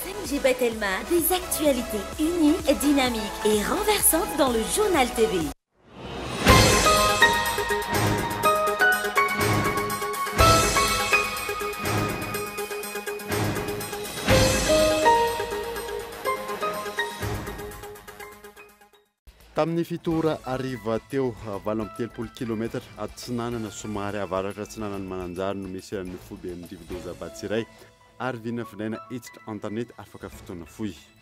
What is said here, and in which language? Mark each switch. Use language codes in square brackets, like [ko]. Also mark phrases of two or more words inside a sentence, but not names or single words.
[fr] Djibat Elma, des actualités uniques, dynamiques et renversantes dans le Journal TV. [mg] Tamin'ny fitora ariva teo 80 km atsinanana somary avaratra atsinanany Mananjary no misy an'ny foben'ny Rivodoza Batsiray ary vinavinaina hiditra antanety afaka fotoana fohy.